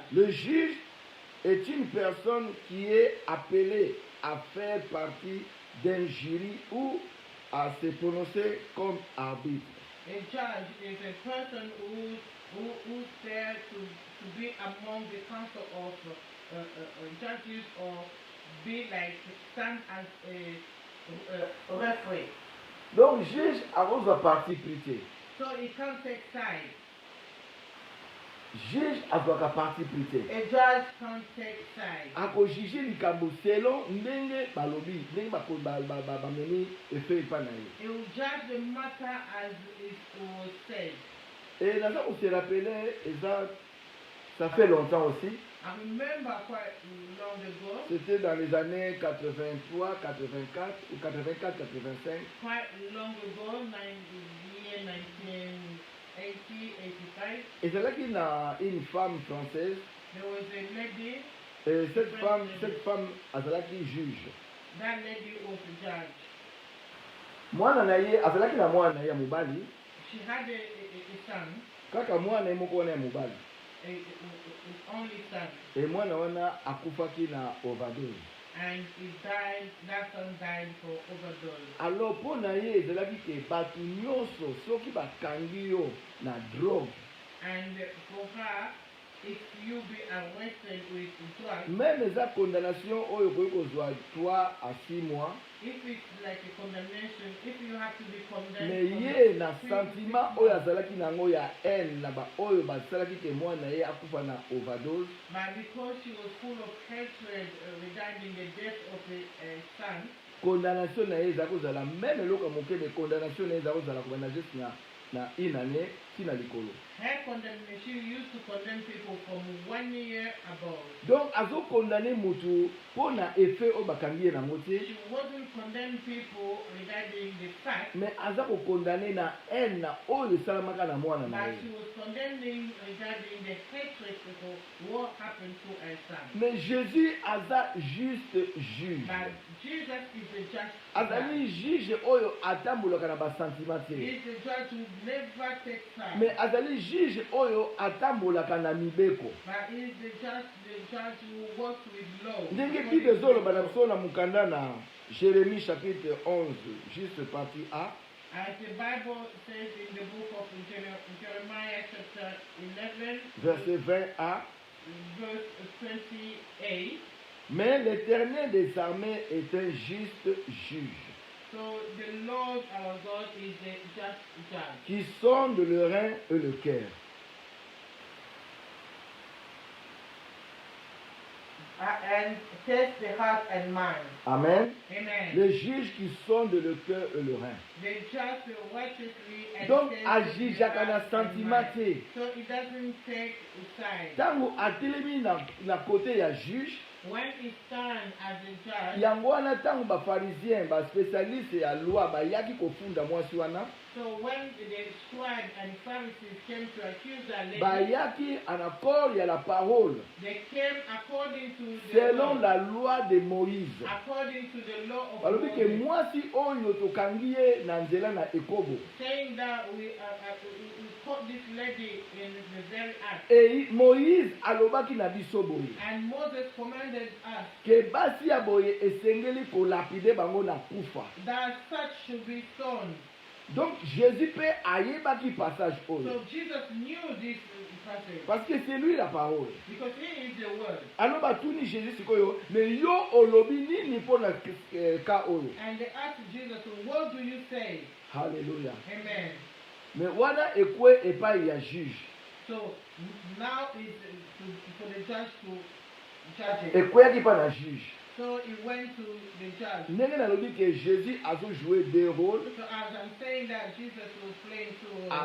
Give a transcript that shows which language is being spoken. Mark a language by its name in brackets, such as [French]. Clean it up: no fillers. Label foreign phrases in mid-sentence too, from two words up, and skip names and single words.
[French] Le juge est une personne qui est appelée à faire partie d'un jury ou à se prononcer comme arbitre. [English] A judge is a person who's there to be among the council of judges or be like stand as a referee. [Lingala] Donc juge azozwa [French] parti pris. [English] So he can't take sides. [Lingala] Juge azwaka [French] parti pris. [English] A judge can't take sides. [Lingala] Akojuge likambo selon ndenge balobi ndenge bameni efe epa na ye. [English] He will judge the matter as it was said. [French] Et [Lingala] naza ko [French] se rappeler eza ça fait longtemps aussi. [English] I remember quite long ago, [French] C'était dans les années 83, 84 ou 84, 85. [English] quite long ago, year 1980, 85, [French] Et c'est là qu'il y a une femme française. [English] there was a lady, [French] Et cette femme, [Lingala] azalaki juge. [English] that lady was a judge. [Lingala] Mwana na ye, azalaki na mwana na ye ya mobali. [English] She had a son, [Lingala] Kaka mwana ye moko wana ya mobali. [English] an only son, [Lingala] Et mwana wana akufaki na overdose. [English] and he died, that son died for overdose. [Lingala] Alors mpo na ye ezalaki ke bato nyonso soki bakangi yo na drogue, [English] And for her, if you be arrested with drugs, [Lingala] même eza condamnation oyo okoki kozwa [French] 3 à 6 mois, [English] if it's like a condemnation, if you have to be [Lingala] mais [English] condemned, [Lingala] ye na sentiment oyo azalaki nango ya haine na baoyo basalaki ke mwana na ye akufa na overdose, [English] but because she was full of hatred regarding the death of a son, [Lingala] condamnation na ye eza kozala même eloko ya moke, mais condamnation na ye eza kozala kobanda juste na [French] une année [Lingala] tina likolo. [English] her condemnation, she used to condemn people from 1 year above. [Lingala] Donc azokondane motu mpo na effet oyo bakangi ye nango te, [English] She wasn't condemning people regarding the fact, [Lingala] mais aza kokondane na haine na oyo esalamaka na mwana na [English] but [Lingala] ye. [English] she was condemning regarding the hatred for what happened to her son. [Lingala] Mais Jésus aza juste juge. [English] But Jesus is the judge. [Lingala] Azali juge oyo atambolaka na basentiment te. [English] He is the judge who never takes time. [Lingala] Mais azali juge oyo atambolaka na mibeko. [English] But he is the judge who works with law. [Lingala] Ndenge Bible ezoloba na biso na mukanda na Jérémie chapitre 11, [French] juste partie A. [English] As the Bible says in the book of Jeremiah chapter 11, [French] verset 20a, [English] verse 28. [French] mais l'Éternel des armées est un juste juge, [English] So the Lord our God is the just judge, [French] qui sonde le rein et le cœur. [English] And test the heart and mind. Amen. Amen. [French] Le juge qui sonde le cœur et le rein. [English] The just righteously and [Lingala] Donc, [English] tests [Lingala] agijaka [English] the [Lingala] na [English] heart and [Lingala] sentiment [English] mind. [Lingala] te. [English] So it doesn't take side. [Lingala] Tango atelemi na côté ya juge, [English] When he stands as a judge, [Lingala] yango wana tango baparisien baspécialiste ya loi bayaki kofunda mwasi wana, [English] so when the scribes and Pharisees came to accuse that lady, [Lingala] bayaki [French] en accord [Lingala] ya [French] la parole [English] they came according to the [Lingala] selon [English] law, [French] la loi de Moïse. [English] according to the law of [Lingala] balobi ke [English] Moses, [Lingala] mwasi oyo tokangi ye na nzela na ekobo, [English] saying that we caught this lady in the very act. [Lingala] e Moïse alobaki na biso boye [English] And Moses commanded us [Lingala] ke basi ya boye esengeli kolapide bango na kufa. [English] that such should be stoned. [Lingala] Donc Jésus pe ayebaki passage oyo [English] So Jesus knew this passage [French] parce que c'est lui la parole. [English] because he is the word. [Lingala] Alors batuni Jésus sikoyo, mais yo olobi nini mpona ka oyo. [English] And they asked Jesus, what do you say? Hallelujah. Amen. [Lingala] Mais wana ekwe epai ya juge. [English] So now is for the judge to judge it. [Lingala] Ekweyaki pa na juge. [English] So he went to the judge. [Lingala] Ndenge nalobi ke Jésus azo [French] jouer deux rôles. [English] So as I'm saying that Jesus was playing two roles.